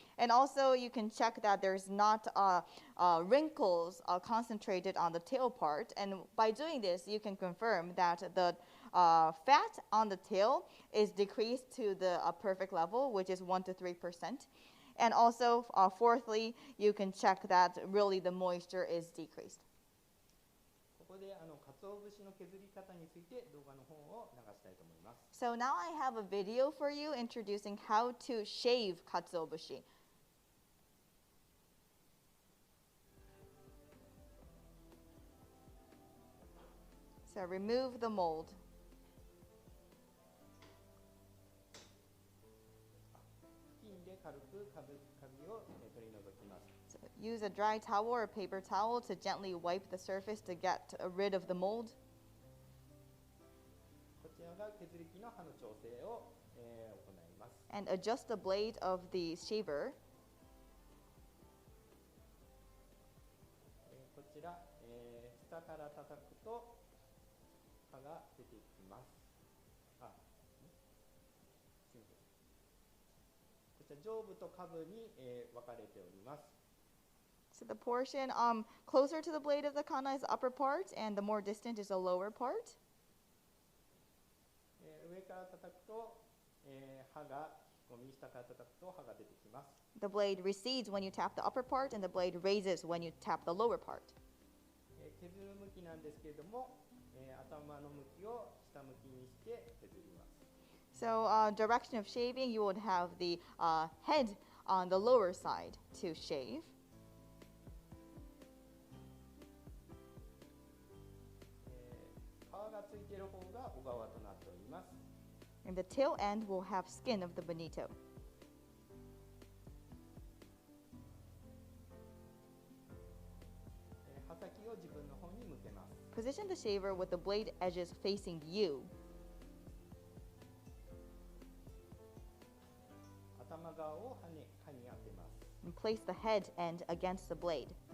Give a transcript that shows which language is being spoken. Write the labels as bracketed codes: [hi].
[en] And also you can check that there's not wrinkles concentrated on the tail part. And by doing this, you can confirm that the fat on the tail is decreased to the perfect level, which is 1 to 3%. And also, fourthly, you can check that really the moisture is decreased. [ja] ここで鰹節の削り方について動画の方を流したいと思います。 [en] So now I have a video for you introducing how to shave katsuobushi. So remove the mold. [ja] 布巾で軽くカビを取り除きます。 [en] So use a dry towel or a paper towel to gently wipe the surface to get rid of the mold. [ja] こちらが削り器の刃の調整を行います。 [en] And adjust the blade of the shaver. [ja] こちら、下から叩くと刃が出てきます。すみません。こちら上部と下部に、分かれております。 [en] So the portion closer to the blade of the kana is the upper part, and the more distant is the lower part. [ja] 上から叩くと、刃が引っ込み、下から叩くと刃が出てきます。 [en] The blade recedes when you tap the upper part, and the blade raises when you tap the lower part. [ja] 削る向きなんですけれども、頭の向きを下向きにして削ります。 [en] So direction of shaving, you would have the head on the lower side to shave. [ja] 皮がついている方が小側となっております。 [en] And the tail end will have skin of the bonito. [ja] 刃先を自分の方に向けます。 [en] Position the shaver with the blade edges facing you. [ja] 頭側を刃に当てます。 [en] And place the head end against the blade.